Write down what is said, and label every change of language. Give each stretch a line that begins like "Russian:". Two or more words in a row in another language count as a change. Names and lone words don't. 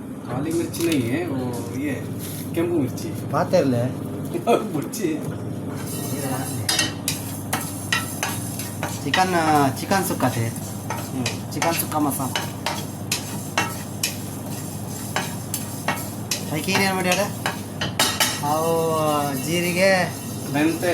Hindi: काली मिर्ची नहीं है वो, ये केम्बू मिर्ची
Kannada: ಪಾತ್ರೆಲ್ಲೇ
Hindi: मिर्ची
Kannada: ಚಿಕನ್ ಚಿಕನ್ ಸುಕ್ಕತೆ ಚಿಕನ್ ಸುಕ್ಕ ಮಸಾಲ ಅದಕ್ಕೆ ಏನೇನು ಮಾಡ್ಯಾರ ಅವು ಜೀರಿಗೆ ಮೆಂತೆ